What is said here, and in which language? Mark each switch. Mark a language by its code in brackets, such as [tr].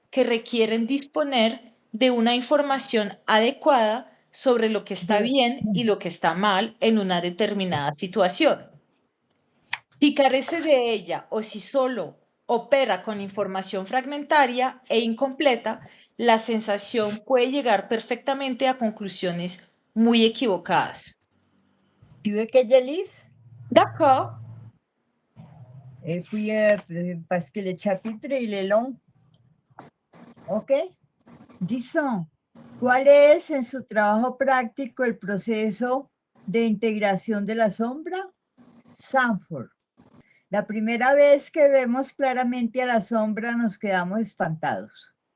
[es] que requieren disponer de una información adecuada sobre lo que está bien y lo que está mal en una determinada situación. Si carece de ella o si solo opera con información fragmentaria e incompleta, la sensación puede llegar perfectamente a conclusiones muy equivocadas. [fr] Tu veux que je lise? D'accord. Et puis, parce que le chapitre, il est long. ¿Ok? Disons, [es] ¿cuál es en su trabajo práctico el proceso de integración de la sombra? Sanford. La primera vez que vemos claramente a la sombra nos quedamos espantados.